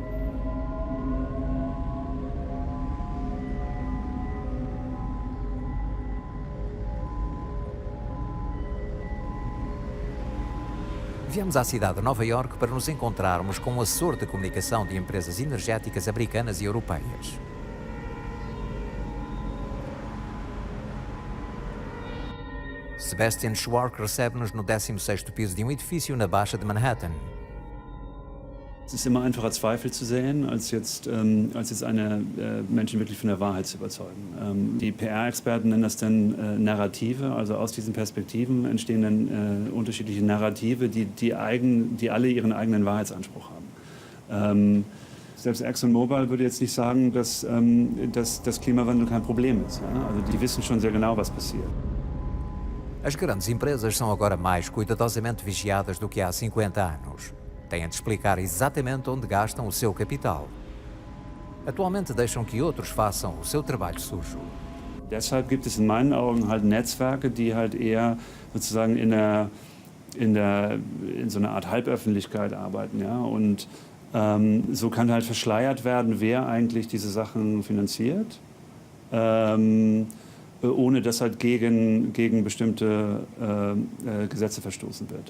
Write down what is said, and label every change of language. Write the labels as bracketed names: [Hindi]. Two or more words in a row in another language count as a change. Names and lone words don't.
[Portuguese] Viemos à cidade de Nova Iorque para nos encontrarmos com um assessor de comunicação de empresas energéticas americanas e europeias. Sebastian Schwark recebe-nos no 16º piso de um edifício na Baixa de Manhattan. [German] Es ist immer einfacher, Zweifel zu säen, als jetzt Menschen wirklich von der Wahrheit zu überzeugen. Die PR-Experten nennen das dann Narrative, also aus diesen Perspektiven entstehen dann unterschiedliche Narrative, die alle ihren eigenen Wahrheitsanspruch haben. Selbst ExxonMobil würde jetzt nicht sagen, dass das Klimawandel kein Problem ist. Ja? Also die wissen schon sehr genau, was passiert. [Portuguese] As grandes empresas são agora mais cuidadosamente vigiadas do que há 50 anos. Têm de explicar exatamente onde gastam o seu capital. Atualmente deixam que outros façam o seu trabalho sujo. [German] Deshalb gibt es in meinen Augen halt Netzwerke, die halt eher sozusagen in so einer Art Halböffentlichkeit arbeiten, ja, und so kann halt verschleiert werden, wer eigentlich diese Sachen finanziert, ohne dass halt gegen bestimmte Gesetze verstoßen wird.